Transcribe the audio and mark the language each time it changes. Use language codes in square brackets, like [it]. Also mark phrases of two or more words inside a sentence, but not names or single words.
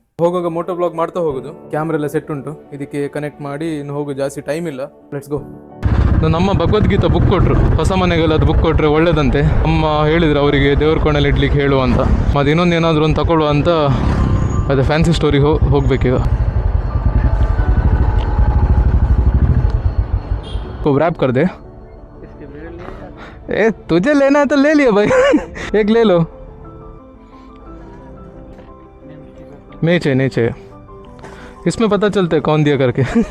[kn] ಹೋಗುವಾಗ [en] moto blog [kn] ಮಾಡ್ತಾ ಹೋಗುದು. ಕ್ಯಾಮ್ರಾ ಎಲ್ಲ ಸೆಟ್ ಉಂಟು, ಇದಕ್ಕೆ ಕನೆಕ್ಟ್ ಮಾಡಿ ಇನ್ನು ಹೋಗು. ಜಾಸ್ತಿ ಟೈಮ್ ಇಲ್ಲ, [en] let's go. [kn] ನಮ್ಮ ಭಗವದ್ಗೀತಾ ಬುಕ್ ಕೊಟ್ಟರು, ಹೊಸ ಮನೆಗೆಲ್ಲ ಅದು ಬುಕ್ ಕೊಟ್ಟರೆ ಒಳ್ಳೇದಂತೆ. ಅಮ್ಮ ಹೇಳಿದ್ರು ಅವರಿಗೆ ದೇವ್ರ ಕೋಣೆಯಲ್ಲಿ ಇಡ್ಲಿಕ್ಕೆ ಹೇಳು ಅಂತ. ಮತ್ತು ಇನ್ನೊಂದು ಏನಾದರೂ ಒಂದು ತಗೊಳ್ಳುವ ಅಂತ ಅದೇ [en] fancy storeಗೆ [kn] ಹೋಗ್ಬೇಕೀಗ. [hi] रैप कर दे। ए तुझे लेना है तो ले लियो भाई। एक ले लो। नहीं चाहिए इसमें पता चलता है कौन दिया करके।